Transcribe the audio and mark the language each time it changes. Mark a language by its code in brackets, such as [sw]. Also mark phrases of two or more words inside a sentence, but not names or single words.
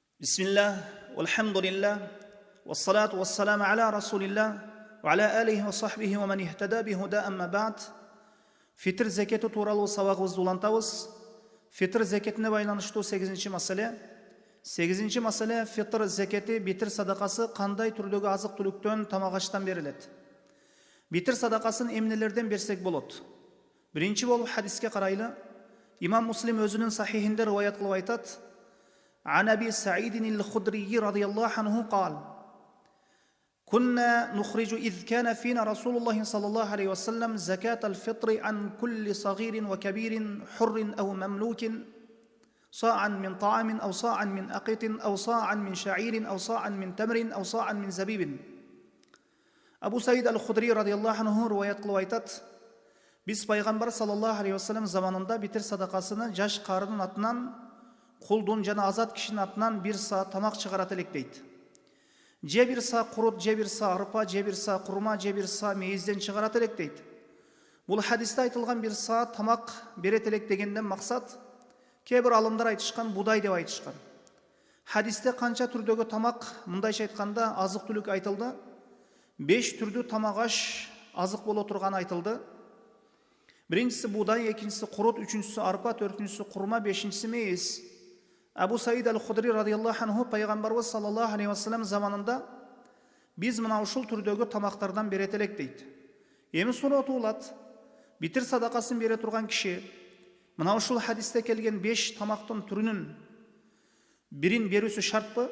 [ar] بسم الله والحمد لله والصلاة والسلام على رسول الله وعلى آله وصحبه ومن اهتدى بهداه أما بعد. [ky] Fitr zeketi туралы сабағымызды улантабыз. Fitr zeketine байланыштуу 8-ci маселе. 8-ci маселе fitr zeketi, bitr sadakası qanday türdөгү азык-түлүктөн, тамак-аштан берилет. Bitr sadakaсын эмнелерден берсек болот? Биринчи болуп хадиске карайлы. Имам Муслим өзүнүн сахихинде риваят кылып айтат. [ar] عن أبي سعيد الخدري رضي الله عنه قال: كنا نخرج إذ كان فينا رسول الله صلى الله عليه وسلم زكاة الفطر عن كل صغير وكبير حر أو مملوك صاعا من طعام أو صاعا من أقط أو صاعا من شعير أو صاعا من تمر أو صاعا من زبيب. [ky] أبو سعيد الخدري [ar] رضي الله عنه [ky] روايات кылып айтат. Biz Пайгамбар [ar] صلى الله عليه وسلم [ky] заманында битир садакасыны жаш карынын атынан, құлдың жана азат кишинин атынан bir са тамак чыгарат элек дейт. Же bir са курут, же bir са арпа, же bir са курма, же bir са мейизден чыгарат элек дейт. Бул хадисте айтылган bir са тамак берет элек дегенден максат, кээ бир алымдар айтышкан будай деп айтышкан. Хадисте канча түрдөгү тамак, мындайча айтканда азык-түлүк айтылды. 5 түрдүү тамак аш азык боло турганы айтылды. Биринчиси будай, экинчиси курут, үчүнчүсү арпа, төртүнчүсү курма, бешинчиси мейиз. Абу Саид аль-Худри [ar] رضي الله عنه [ky] Пайгамбарыбыз [ar] صلى الله عليه وسلم [ky] заманында биз мына ушул түрдөгү тамактардан берет элек дейт. Эми суроо туулат. Битир садакасын бере турган киши мына ушул хадисте келген 5 тамактын түрүнүн бирин берүүсү шартпы?